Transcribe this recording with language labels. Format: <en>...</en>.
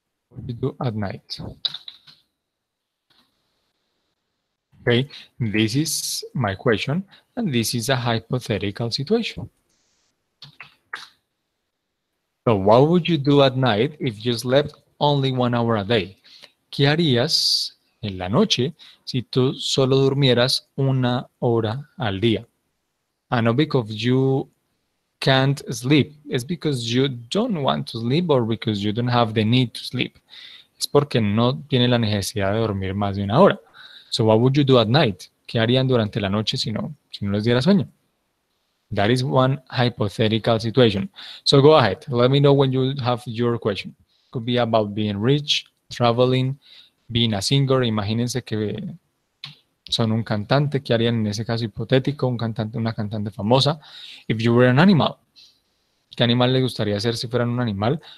<en>What do you do at night? Okay, this is my question, and this is a hypothetical situation. So what would you do at night if you slept only 1 hour a day?</en> <es>¿Qué harías en la noche si tú solo durmieras 1 hora al día?</es> <en>And not because you can't sleep, it's because you don't want to sleep or because you don't have the need to sleep.</en> <es>Es porque no tiene la necesidad de dormir más de 1 hora.</es> <en>So what would you do at night?</en> <es>¿Qué harían durante la noche si no les diera sueño?</es> <en>That is one hypothetical situation. So go ahead. Let me know when you have your question. Could be about being rich, traveling, being a singer.</en> <es>Imagínense que son un cantante. ¿Qué harían en ese caso hipotético? Una cantante famosa.</es> <en>If you were an animal.</en> <es>¿Qué animal les gustaría ser si fueran un animal?</es>